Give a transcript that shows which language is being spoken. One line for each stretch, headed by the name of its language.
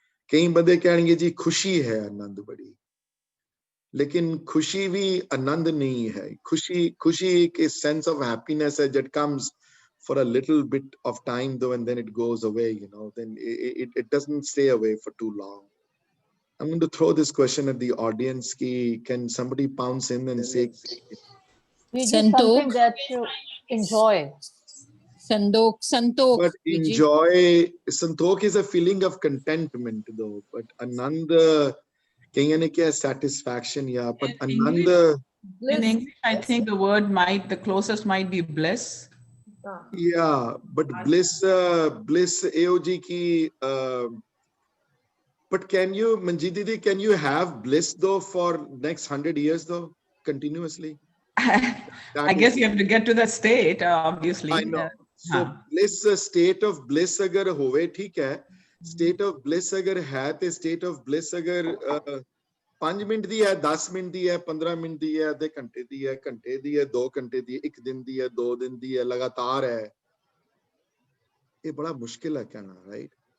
Punjabi: ਕਈ ਬੰਦੇ ਕਹਿਣਗੇ ਜੀ ਖੁਸ਼ੀ ਹੈ ਆਨੰਦ ਬੜੀ, ਲੇਕਿਨ ਖੁਸ਼ੀ ਵੀ ਆਨੰਦ ਨਹੀਂ ਹੈ। ਖੁਸ਼ੀ ਇੱਕ
English: sense of happiness ਹੈ that comes for a little bit of time though, and then it goes away, then it doesn't stay away for too long. I'm going to throw this question at the audience. Can somebody pounce in and say something that you enjoy? Santokh. But enjoy, santokh is a feeling of contentment though, but anand
Punjabi: कहीं ने क्या
English: satisfaction या but anand in English I think the word the closest might be bliss. Yeah, but bliss AOG ki but can you, Manjeet Didi, can you have bliss though for next 100 years though continuously? I guess you have to get to that state, obviously. I know. So bliss, state of bliss
Punjabi: agar hove theek hai, state of bliss agar hai te state of bliss agar 5 minute ਦੀ ਹੈ, 10 minute ਦੀ ਹੈ, 15 minute ਦੀ ਹੈ, ਅੱਧੇ ਘੰਟੇ ਦੀ ਹੈ, ਘੰਟੇ ਦੀ ਹੈ, 2 ਘੰਟੇ ਦੀ ਹੈ, 1 ਦਿਨ ਦੀ ਹੈ, 2 ਦਿਨ ਦੀ ਹੈ, ਲਗਾਤਾਰ ਹੈ, ਇਹ ਬੜਾ ਮੁਸ਼ਕਿਲ ਹੈ ਕਹਿਣਾ, ਰਾਈਟ?